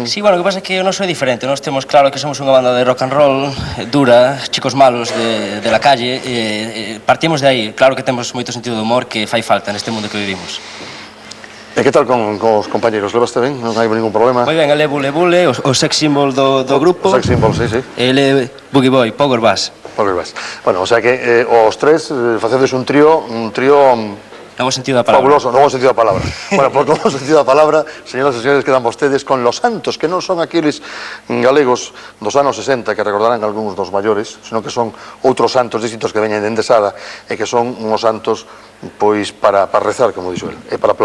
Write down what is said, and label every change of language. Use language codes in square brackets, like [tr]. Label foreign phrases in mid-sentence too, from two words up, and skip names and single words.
[gl] Sí, bueno, o que pasa é que non soy diferente. Nós temos claro que somos unha banda de [en] rock and roll [gl] dura, [es] chicos malos de la calle, [gl] partimos de aí. Claro que temos moito sentido de humor que fai falta neste mundo que vivimos. E que tal con os compañeros? Levaste ben? Non hai ningún problema? Moi ben, ele é Bule, o [en] sex symbol [gl] do grupo. [en] O sex symbol, [gl] sí. Ele é Boogie Boy, Power Bass. Bueno, [es] o sea [gl] que os tres facedes un trío... No bo sentido da palabra. Fabuloso, no bo sentido da palabra. Bueno, por no bo sentido da palabra, señoras e señores, quedan vostedes con Los Santos, que non son aqueles galegos dos anos 60 que recordarán algúns dos maiores, senón que son outros santos distintos que veñen dende Sada e que son uns santos, pois, para rezar, como dixo el, e para aplaudir.